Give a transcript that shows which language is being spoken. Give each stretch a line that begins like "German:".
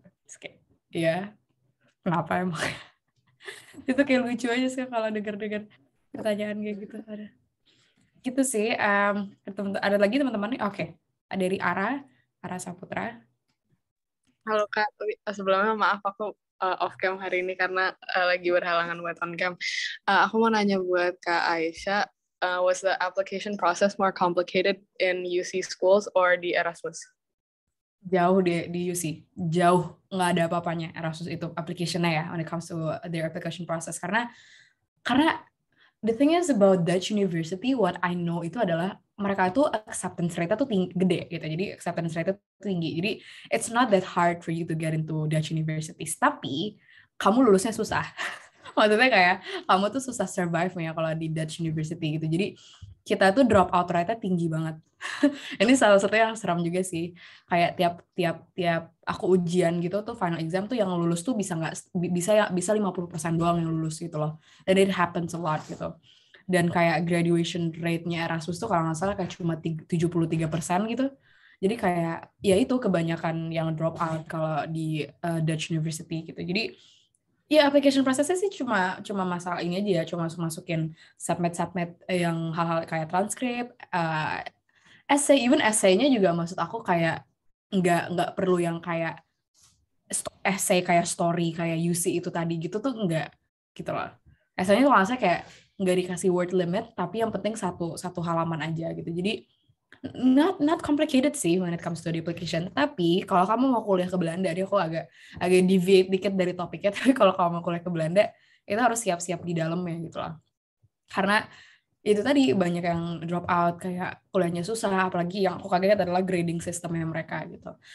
Indonesian: Terus kayak, ya kenapa emang? Itu kayak lucu aja sih kalau denger pertanyaan kayak gitu. Ada gitu sih. Ada lagi teman-teman? Oke. Dari Ara Saputra. Halo Kak, sebelumnya maaf aku off cam hari ini karena lagi berhalangan buat on cam. Aku mau nanya buat Kak Aisyah,
English: was the application process more complicated in UC schools or di Erasmus?
Indonesian: Jauh di UC, jauh, nggak ada apa-apanya Erasmus itu application-nya ya,
English: when it comes to their application process. Karena the thing is about Dutch University, what I know
Indonesian: itu adalah mereka tuh
English: acceptance rate-nya
Indonesian: tuh gede gitu. Jadi acceptance rate-nya tuh tinggi. Jadi
English: it's not that hard for you to get into Dutch universities.
Indonesian: Tapi kamu lulusnya susah. Maksudnya kayak kamu tuh susah survive ya kalau di Dutch University gitu. Jadi kita tuh drop out rate-nya tinggi banget. Ini salah satu yang seram juga sih. Kayak tiap aku ujian gitu tuh final exam tuh yang lulus tuh bisa 50% doang yang lulus gitu loh. Dan
English: it happens a lot
Indonesian: gitu. Dan kayak graduation rate-nya Erasmus tuh kalau nggak salah kayak cuma 73% gitu. Jadi kayak ya itu kebanyakan yang drop out kalau di Dutch University gitu. Jadi ya application prosesnya sih cuma masalah ini aja ya, cuma masukin submit yang hal-hal kayak transkrip, essay-nya juga maksud aku kayak nggak perlu yang kayak essay kayak story kayak UC itu tadi gitu tuh nggak gitu loh. Essay-nya tuh maksudnya kayak nggak dikasih word limit, tapi yang penting satu halaman aja gitu. Jadi
English: not complicated sih when it comes to the application.
Indonesian: Tapi kalau kamu mau kuliah ke Belanda, dia aku agak deviate dikit dari topiknya. Tapi kalau kamu mau kuliah ke Belanda, itu harus siap-siap di dalamnya gitu loh. Karena itu tadi banyak yang drop out, kayak kuliahnya susah, apalagi yang aku kaget adalah grading sistemnya mereka gitu.